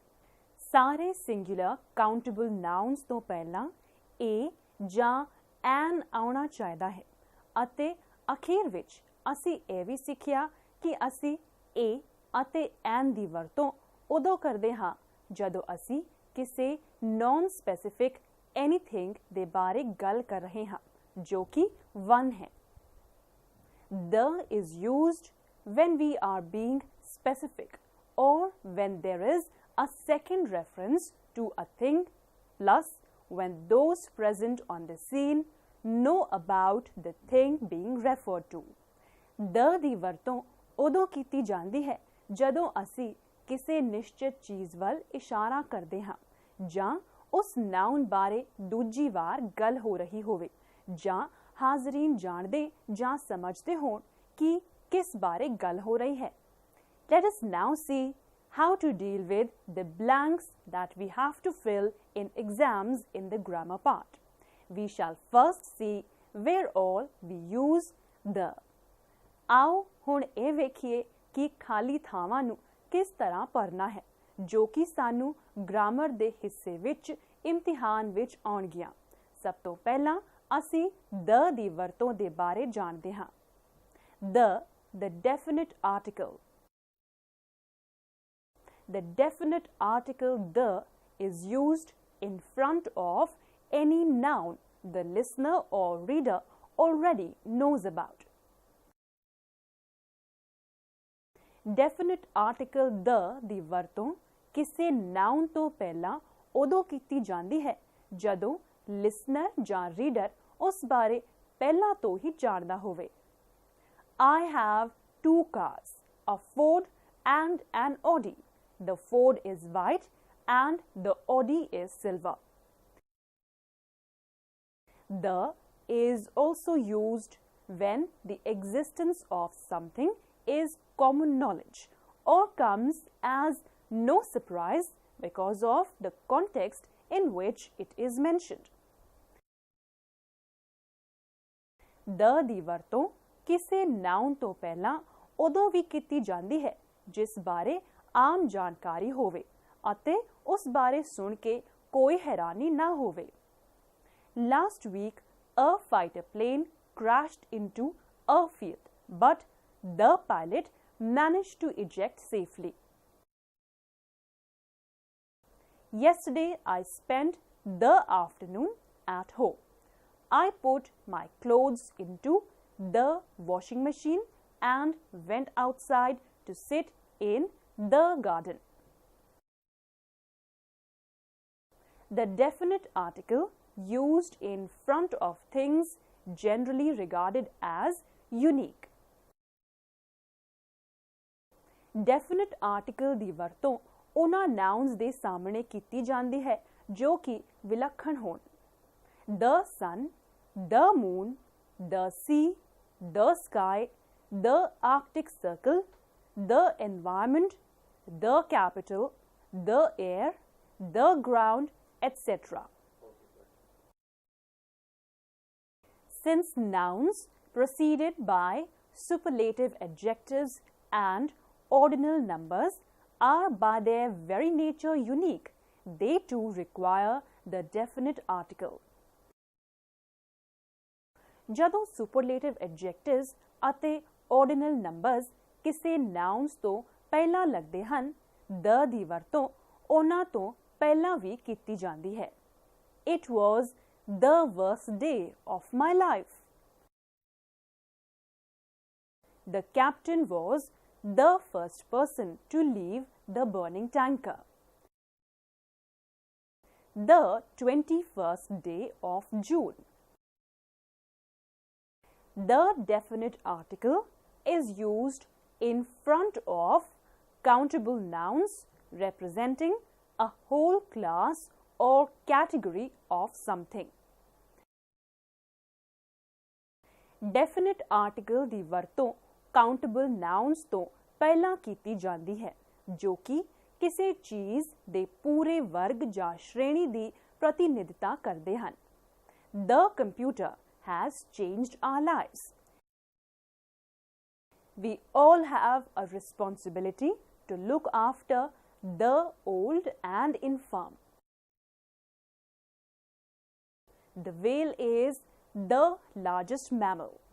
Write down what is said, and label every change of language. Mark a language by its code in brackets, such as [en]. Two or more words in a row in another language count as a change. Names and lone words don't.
[pa] ਸਾਰੇ [en] singular countable nouns [pa] ਤੋਂ ਪਹਿਲਾਂ a ਜਾਂ an ਆਉਣਾ ਚਾਹੀਦਾ ਹੈ ਅਤੇ ਅਖੀਰ ਵਿੱਚ ਅਸੀਂ ਇਹ ਵੀ ਸਿੱਖਿਆ ਕਿ ਅਸੀਂ a ਅਤੇ an ਦੀ ਵਰਤੋਂ ਉਦੋਂ ਕਰਦੇ ਹਾਂ ਜਦੋਂ ਅਸੀਂ ਕਿਸੇ [en] non specific anything [pa] ਦੇ ਬਾਰੇ ਗੱਲ ਕਰ ਰਹੇ ਹਾਂ ਜੋ ਕਿ one ਹੈ। [en] The is used when we are being specific or when there is a second reference to a thing, plus when those present on the scene know about the thing being referred to. [pa] The ਦੀ ਵਰਤੋਂ ਉਦੋਂ ਕੀਤੀ ਜਾਂਦੀ ਹੈ ਜਦੋਂ ਅਸੀਂ ਕਿਸੇ ਨਿਸ਼ਚਿਤ ਚੀਜ਼ ਵੱਲ ਇਸ਼ਾਰਾ ਕਰਦੇ ਹਾਂ ਜਾਂ ਉਸ ਨਾਉਨ ਬਾਰੇ ਦੂਜੀ ਵਾਰ ਗੱਲ ਹੋ ਰਹੀ ਹੋਵੇ ਜਾਂ ਹਾਜ਼ਰੀਨ ਜਾਣਦੇ ਜਾਂ ਸਮਝਦੇ ਹੋਣ ਕਿ ਕਿਸ ਬਾਰੇ ਗੱਲ ਹੋ ਰਹੀ ਹੈ। [en] Let us now see how to deal with the blanks that we have to fill in exams in the grammar part. We shall first see where all we use the. [pa] ਆਓ ਹੁਣ ਇਹ ਵੇਖੀਏ ਕਿ ਖਾਲੀ ਥਾਵਾਂ ਨੂੰ ਕਿਸ ਤਰ੍ਹਾਂ ਭਰਨਾ ਹੈ ਜੋ ਕਿ ਸਾਨੂੰ ਗ੍ਰਾਮਰ ਦੇ ਹਿੱਸੇ ਵਿੱਚ ਇਮਤਿਹਾਨ ਵਿੱਚ ਆਉਣਗੀਆਂ। ਸਭ ਤੋਂ ਪਹਿਲਾਂ ਅਸੀਂ the ਦੀ ਵਰਤੋਂ ਦੇ ਬਾਰੇ ਜਾਣਦੇ ਹਾਂ। [en] The definite article. The definite article the is used in front of any noun the listener or reader already knows about. Definite article the [pa] ਦੀ ਵਰਤੋਂ ਕਿਸੇ noun ਤੋਂ ਪਹਿਲਾਂ ਉਦੋਂ ਕੀਤੀ ਜਾਂਦੀ ਹੈ ਜਦੋਂ listener ਜਾਂ reader ਉਸ ਬਾਰੇ ਪਹਿਲਾਂ ਤੋਂ ਹੀ ਜਾਣਦਾ ਹੋਵੇ। [en] I have 2 cars, a Ford and an Audi. The Ford is white and the Audi is silver. The is also used when the existence of something is common knowledge or comes as no surprise because of the context in which it is mentioned. [pa] The ਦੀ ਵਰਤੋਂ ਕਿਸੇ ਨਾਉਨ ਤੋਂ ਪਹਿਲਾਂ ਉਦੋਂ ਵੀ ਕੀਤੀ ਜਾਂਦੀ ਹੈ ਜਿਸ ਬਾਰੇ ਆਮ ਜਾਣਕਾਰੀ ਹੋਵੇ ਅਤੇ ਉਸ ਬਾਰੇ ਸੁਣ ਕੇ ਕੋਈ ਹੈਰਾਨੀ ਨਾ ਹੋਵੇ। [en] Last week, a fighter plane crashed into a field, but the pilot managed to eject safely. Yesterday I spent the afternoon at home. I put my clothes into the washing machine and went outside to sit in the garden. The definite article used in front of things generally regarded as unique. Definite article [pa] ਦੀ ਵਰਤੋਂ ਉਹਨਾਂ nouns ਦੇ ਸਾਹਮਣੇ ਕੀਤੀ ਜਾਂਦੀ ਹੈ ਜੋ ਕਿ ਵਿਲੱਖਣ ਹੋਣ। [en] The sun, the moon, the sea, the sky, the Arctic Circle, the environment, the capital, the air, the ground, etc. Since nouns preceded by superlative adjectives and ordinal numbers are by their very nature unique, they too require the definite article. [pa] ਜਦੋਂ [en] superlative adjectives [pa] ਅਤੇ [en] ordinal numbers [pa] ਕਿਸੇ nouns ਤੋਂ ਪਹਿਲਾਂ ਲੱਗਦੇ ਹਨ, the ਦੀ ਵਰਤੋਂ ਉਹਨਾਂ ਤੋਂ ਪਹਿਲਾਂ ਵੀ ਕੀਤੀ ਜਾਂਦੀ ਹੈ। [en] It was the worst day of my life. The captain was the first person to leave the burning tanker. The 21st day of June. The definite article is used in front of countable nouns representing a whole class or category of something. Definite article [pa] ਦੀ ਵਰਤੋਂ [en] countable nouns [pa] ਤੋਂ ਪਹਿਲਾਂ ਕੀਤੀ ਜਾਂਦੀ ਹੈ ਜੋ ਕਿ ਕਿਸੇ ਚੀਜ਼ ਦੇ ਪੂਰੇ ਵਰਗ ਜਾਂ ਸ਼੍ਰੇਣੀ ਦੀ ਪ੍ਰਤੀਨਿਧਤਾ ਕਰਦੇ ਹਨ। [en] The computer has changed our lives. We all have a responsibility to look after the old and infirm. The whale is the largest mammal.